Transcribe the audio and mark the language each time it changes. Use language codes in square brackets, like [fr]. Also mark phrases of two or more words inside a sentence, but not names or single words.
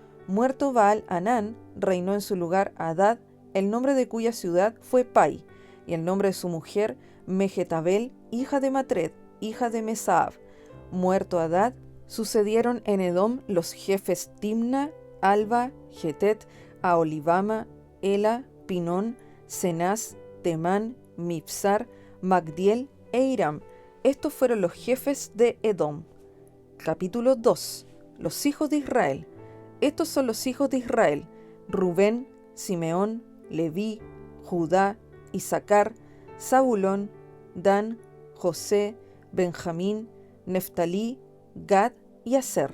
[es] Muerto Baal-Hanán, reinó en su lugar Hadad, el nombre de cuya ciudad fue Pai, y el nombre de su mujer Mejetabel, hija de Matred, hija de Mesaab. Muerto Hadad, sucedieron en Edom los jefes Timna, Alba, Getet, Aholibama, Ela, Pinón, Cenaz, Temán, Mipsar, Magdiel e Hiram. Estos fueron los jefes de Edom. Capítulo 2. Los hijos de Israel. Estos son los hijos de Israel: Rubén, Simeón, Leví, Judá, Isacar, Zabulón, Dan, José, Benjamín, Neftalí, Gad y Aser.